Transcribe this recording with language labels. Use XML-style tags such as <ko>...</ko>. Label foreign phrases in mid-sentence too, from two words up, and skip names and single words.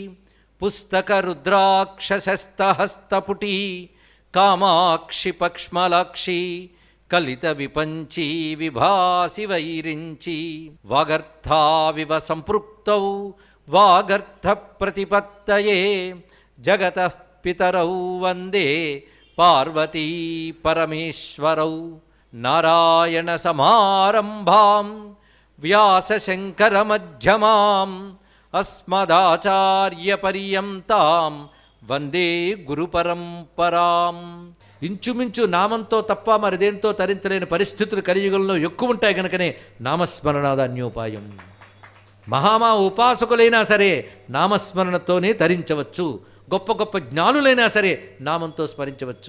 <sa>पुस्तकरुद्राक्षशस्तहस्तपुटी कामाक्षि पक्ष्मलाक्षी कलितविपञ्ची विभासि वैरिञ्ची वागर्थाविव सम्पृक्तौ वागर्थप्रतिपत्तये जगतः पितरौ वन्दे पार्वती परमेश्वरौ नारायणसमारम्भां व्यासशङ्करमध्यमाम् अस्मदाचार्यपर्यन्तां వందే గురు పరంపరాం.</sa> <te>ఇంచుమించు నామంతో తప్ప మరిదేంతో తరించలేని పరిస్థితులు కలియుగంలో ఎక్కువ ఉంటాయి కనుకనే నామస్మరణాదన్యోపాయం. మహామా ఉపాసకులైనా సరే నామస్మరణతోనే తరించవచ్చు. గొప్ప గొప్ప జ్ఞానులైనా సరే నామంతో స్మరించవచ్చు.</te>